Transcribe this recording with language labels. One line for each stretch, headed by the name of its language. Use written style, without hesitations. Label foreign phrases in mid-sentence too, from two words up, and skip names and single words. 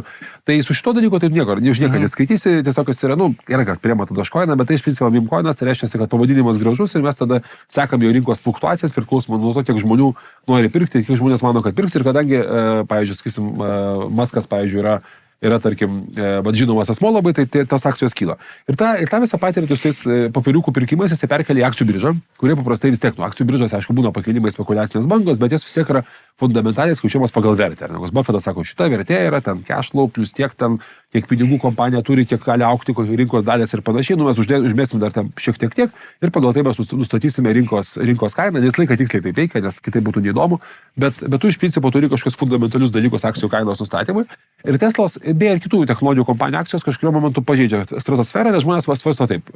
Lithuanian: Tai su šito dalyko taip už nieką neskaitysi, tiesiog jis yra, yra kas priema tada Dogecoiną, bet tai iš principo meme coinas, tai reiškia, kad pavadinimas gražus ir mes tada sekam jo rinkos fluktuacijas, priklausomai nuo to, kiek žmonių nori pirkti, kiek žmonės mano, kad pirks ir kadangi, pavyzdžiui, sakysim, Maskas, pavyzdžiui, yra yra tarkim, žinomas asmo labai, tai tos akcijos kyla. Ir tą visą patirtį su tais papiriukų pirkimais jis perkelia į akcijų biržą, kurie paprastai vis tiek, akcijų biržos, aišku, būna pakilimai, spekuliacinės bangos, bet jos vis tiek yra fundamentaliai skaičiuojamas pagal vertę. Nes Buffettas sako, šita vertė yra ten
English: cash flow,
Lithuanian: plus tiek ten, kiek pinigų kompanija turi, kiek gali augti, kokios rinkos dalės ir panašiai, mes užmėsim dar ten šiek tiek ir pagal tai mes nustatysime rinkos kainą, nes laiką tiksliai tai veikia, nes kitaip būtų neįdomu, bet tu iš principo turi kažkokius fundamentalius dalykus akcijų kainos nustatymui. Ir Teslos, beje, ir kitų technologijų kompanijų akcijos kažkurio momentu pažeidžia stratosferą, nes žmonės pasvarsto taip.